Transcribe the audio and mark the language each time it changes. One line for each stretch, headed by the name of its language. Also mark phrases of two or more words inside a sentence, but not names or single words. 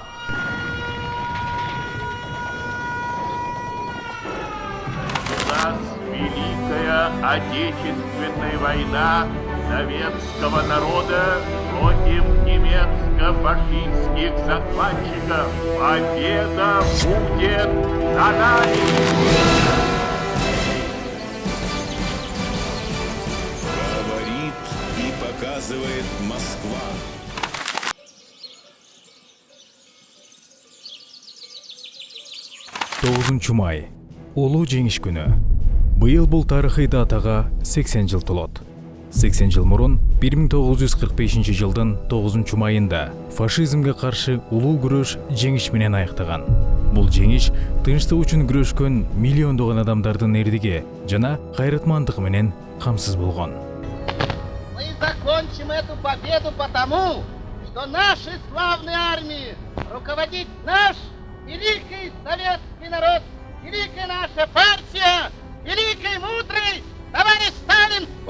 Russian: У нас Великая Отечественная война советского народа против немецко-фашистских захватчиков. Победа будет за нами! Говорит и показывает Москва.
Kyrgyz: Тоғызынчы май. Улуу жеңиш күнү. Быйыл бул тарыхый датага 80 жыл толот. 80 жыл мурун 1945 жылдын 9 майында фашизмге каршы улуу күрөш жеңиш менен аяктаган. Бул жеңиш тынчтык үчүн күрөшкөн миллиондогон адамдардын эрдиги жана кайрытмандыгы менен камсыз болгон.
Russian: Мы закончим эту победу потому, что нашей славной армии руководит наш великий советский народ, великая наша партия, великий мудрый товарищ Сталин.